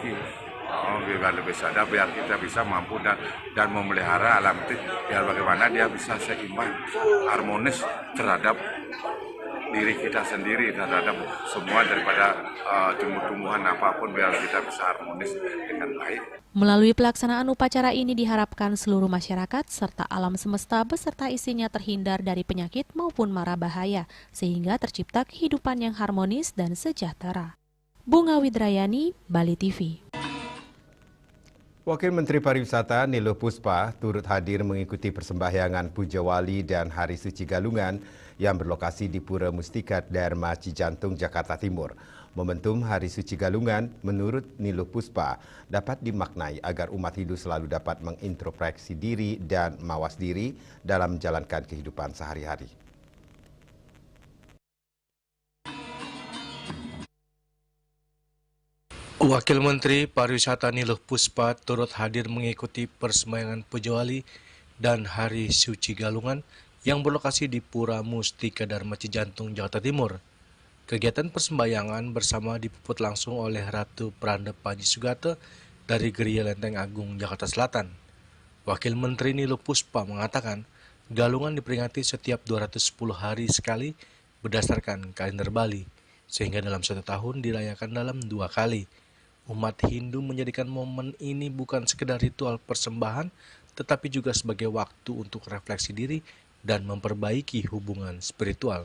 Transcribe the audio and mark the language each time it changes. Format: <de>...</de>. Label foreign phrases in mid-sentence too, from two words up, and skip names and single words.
<id>Biar lebih sadar, biar kita bisa mampu dan memelihara alam itu biar bagaimana dia bisa seimbang, harmonis terhadap diri kita sendiri, terhadap semua daripada tumbuh-tumbuhan apapun biar kita bisa harmonis dengan baik. Melalui pelaksanaan upacara ini diharapkan seluruh masyarakat serta alam semesta beserta isinya terhindar dari penyakit maupun mara bahaya sehingga tercipta kehidupan yang harmonis dan sejahtera. Bunga Widrayani, Bali TV. Wakil Menteri Pariwisata Niluh Puspa turut hadir mengikuti persembahyangan Puja Wali dan Hari Suci Galungan yang berlokasi di Pura Mustika Dharma Cijantung, Jakarta Timur. Momentum Hari Suci Galungan menurut Niluh Puspa dapat dimaknai agar umat Hindu selalu dapat mengintrospeksi diri dan mawas diri dalam menjalankan kehidupan sehari-hari. Wakil Menteri Pariwisata Niluh Puspa turut hadir mengikuti persembahyangan Puja Wali dan Hari Suci Galungan yang berlokasi di Pura Mustika Dharma Cijantung, Jakarta Timur. Kegiatan persembahyangan bersama dipuput langsung oleh Ratu Pranda Panji Sugata dari Geria Lenteng Agung, Jakarta Selatan. Wakil Menteri Niluh Puspa mengatakan, Galungan diperingati setiap 210 hari sekali berdasarkan kalender Bali, sehingga dalam 1 tahun dirayakan dalam 2 kali. Umat Hindu menjadikan momen ini bukan sekedar ritual persembahan, tetapi juga sebagai waktu untuk refleksi diri dan memperbaiki hubungan spiritual.</id>